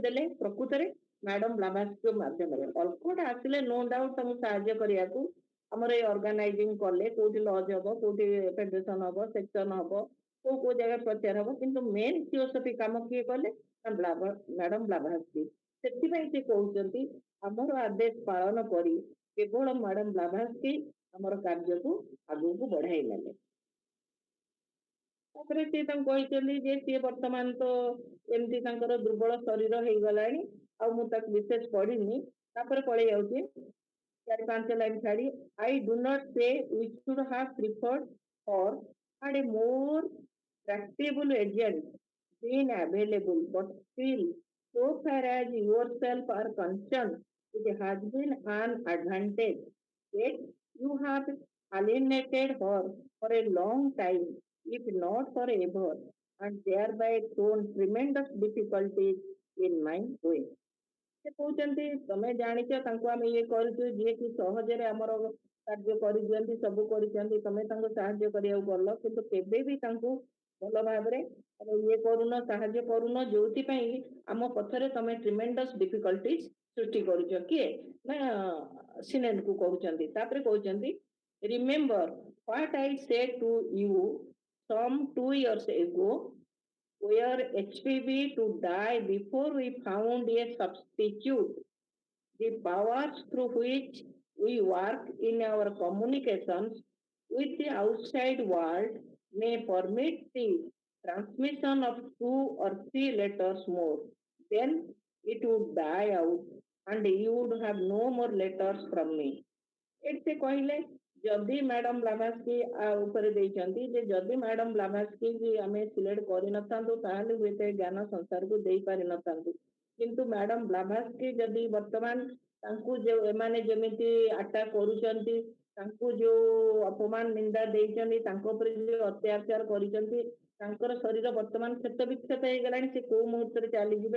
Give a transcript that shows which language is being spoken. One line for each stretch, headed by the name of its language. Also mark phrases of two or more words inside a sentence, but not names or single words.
Odia: ଦେଲେ ପ୍ରକୃତରେ ମ୍ୟାଡମ ବ୍ଲାଭାର୍ସଙ୍କ ମାଧ୍ୟମରେ ଅଲକଟ ଆସିଲେ
English: no doubt
Odia: ତାଙ୍କୁ ସାହାଯ୍ୟ କରିବାକୁ ଆମର ଏଇ ଅର୍ଗାନାଇଜିଂ କଲେ କୋଉଠି ଲଜ ହବ କୋଉଠି ଫେଡେରେସନ ହବ ସେକ୍ସନ ହବ କୋଉ ଜାଗା ପ୍ରଚାର ହବ କିନ୍ତୁ
English: main Theosophy
Odia: କାମ କିଏ କଲେ ମ୍ୟାଡମ ବ୍ଲାଭାର୍ସକି ସେଥିପାଇଁ ସେ କହୁଛନ୍ତି ଆମର ଆଦେଶ ପାଳନ କରି କେବଳ ମ୍ୟାଡମ ବ୍ଲାଭାର୍ସକି ଆମର କାର୍ଯ୍ୟକୁ ଆଗକୁ ବଢାଇ ନେଲେ। ତାପରେ ସେ ତାଙ୍କୁ କହିଛନ୍ତି ଯେ ସିଏ ବର୍ତ୍ତମାନ ତ ଏମିତି ତାଙ୍କର ଦୁର୍ବଳ ଶରୀର ହେଇଗଲାଣି ଆଉ ମୁଁ ତାକୁ ବିଶେଷ ପଢିନି ତାପରେ ପଳେଇ ଯାଉଛି 4-5 ଲାଇନ ଛାଡି
English: I do not say we should have preferred or had a more tractable agent been available, but still, so far as yourself are concerned, it has been an advantage. Yet you have alienated her for a long time, if not forever, and thereby thrown tremendous difficulties in my way.
Odia: ସେ କହୁଛନ୍ତି ତମେ ଜାଣିଛ ତାଙ୍କୁ ଆମେ ଇଏ କରୁଛୁ ଯିଏ କି ସହଜରେ ଆମର କାର୍ଯ୍ୟ କରିଦିଅନ୍ତି ସବୁ କରିଛନ୍ତି ତମେ ତାଙ୍କୁ ସାହାଯ୍ୟ କରିବାକୁ ଗଲ କିନ୍ତୁ କେବେ ବି ତାଙ୍କୁ ଭଲ ଭାବରେ ଇଏ କରୁନ ସାହାଯ୍ୟ କରୁନ ଯୋଉଥିପାଇଁ ଆମ ପଛରେ ତମେ
English: tremendous difficulties
Odia: ସୃଷ୍ଟି କରୁଛ କିଏ ନା ସିନେଟକୁ କହୁଛନ୍ତି। ତାପରେ କହୁଛନ୍ତି
English: remember what I said to you some 2 years ago were HPV to die before we found a substitute. The powers through which we work in our communications with the outside world may permit the transmission of two or three letters more, then it would die out and you would have no more letters from me.
Odia: ଏଠି ସେ କହିଲେ ଯଦି ମ୍ୟାଡମ ବ୍ଲାଭାସ୍କି ଉପରେ ଦେଇଛନ୍ତି ଯେ ଯଦି ମ୍ୟାଡମ ବ୍ଲାଭାସ୍କି କି ଆମେ ସିଲେକ୍ଟ କରିନଥାନ୍ତୁ ତାହେଲେ ହୁଏତ ଏ ଜ୍ଞାନ ସଂସାରକୁ ଦେଇପାରିନଥାନ୍ତୁ, କିନ୍ତୁ ମ୍ୟାଡମ ବ୍ଲାଭାସ୍କି ଯଦି ବର୍ତ୍ତମାନ ତାଙ୍କୁ ଯୋଉ ଏମାନେ ଯେମିତି ଆଟାକ କରୁଛନ୍ତି, ତାଙ୍କୁ ଯୋଉ ଅପମାନ ନିନ୍ଦା ଦେଇଛନ୍ତି, ତାଙ୍କ ଉପରେ ଯୋଉ ଅତ୍ୟାଚାର କରିଛନ୍ତି, ତାଙ୍କର ଶରୀର ବର୍ତ୍ତମାନ କ୍ଷତ ବିକ୍ଷତ ହେଇଗଲାଣି, ସେ କୋଉ ମୁହୂର୍ତ୍ତରେ ଚାଲିଯିବେ।